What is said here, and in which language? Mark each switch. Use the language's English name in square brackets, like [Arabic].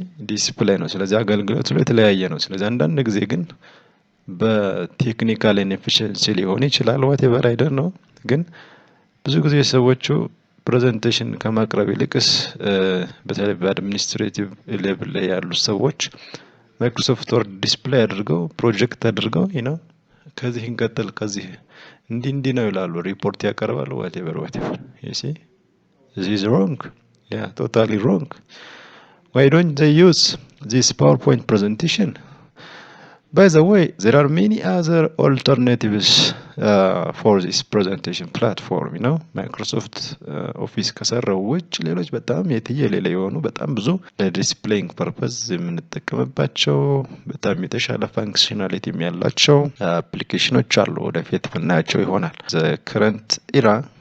[Amharic] ዲስፕሌይ ነው። ስለዚህ አገልግሎቱ የተለያየ ነው። ስለዚህ አንዳንድ ጊዜ ግን በቴክኒካል ኢንኤፊሺየንሲ ሊሆን ይችላል ዋቴቨር አይደል ነው። ግን ብዙ ጊዜ ሰዎቹ ፕሬዘንቴሽን ከማቅረብ ይልቅስ በተለይ በአድሚኒስትሬቲቭ ሌቭል ላይ ያሉ ሰዎች ማይክሮሶፍት ወርድ ዲስፕሌይ አድርገው ፕሮጀክት አድርገው ከዚህ እንቀጥል ከዚህ እንዲህ ነው ይላሉ፣ ሪፖርት ያቀርባሉ [English] whatever you see this is wrong, yeah, totally wrong. Why don't they use this PowerPoint presentation? By the way, there are many other alternatives for this presentation platform, you know. [Amharic] Microsoft Office ከሰራው ውጭ ሌሎች በጣም የትየሌለ የሆኑ በጣም ብዙ ለዲስፕሌይንግ ፐርፐዝ የምንጠቀምባቸው በጣም የተሻለ ፋንክሽናሊቲ ያላቸው አፕሊኬሽኖች አሉ። ወደፊት የምናያቸው ይሆናል። [English] the current era